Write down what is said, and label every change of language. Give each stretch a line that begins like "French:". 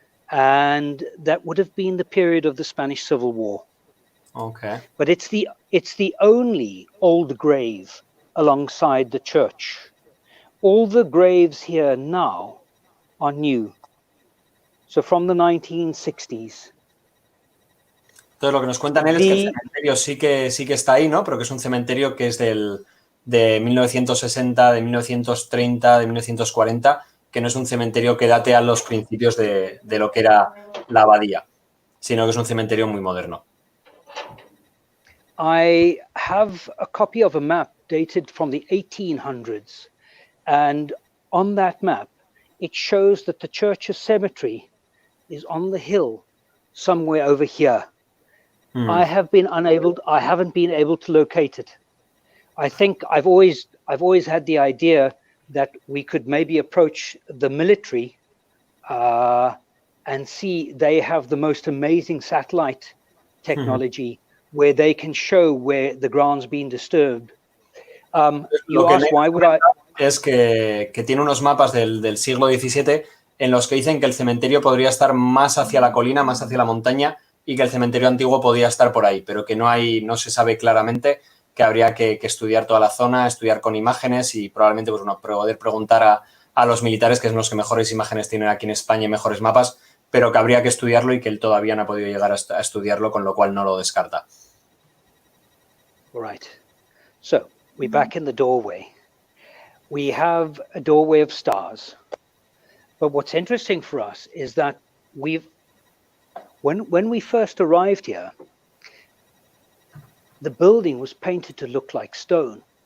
English: And that would have been the period of the Spanish Civil War. Okay. But it's the only old grave alongside the church. All the graves here now are new. So from the 1960s.
Spanish: Entonces lo que nos cuentan él es que el cementerio sí que está ahí, ¿no? Pero que es un cementerio que es de 1960, de 1930, de 1940, que no es un cementerio que date a los principios de lo que era la abadía, sino que es un cementerio muy moderno.
English: I have a copy of a map dated from the 1800s, and on that map it shows that the church's cemetery is on the hill somewhere over here. I haven't been able to locate it. I think I've always had the idea that we could maybe approach the military and see they have the most amazing satellite technology where they can show where the ground's been disturbed. You asked why would I...
Spanish: Es que tiene unos mapas del siglo XVII en los que dicen que el cementerio podría estar más hacia la colina, más hacia la montaña, y que el cementerio antiguo podía estar por ahí, pero que no se sabe claramente, que habría que estudiar toda la zona, estudiar con imágenes y probablemente poder preguntar a los militares, que son los que mejores imágenes tienen aquí en España y mejores mapas, pero que habría que estudiarlo y que él todavía no ha podido llegar a estudiarlo, con lo cual no lo descarta.
English: All right. So, we're back in the doorway. We have a doorway of stars. But what's interesting for us is that when we first arrived here, the building was painted to look like stone.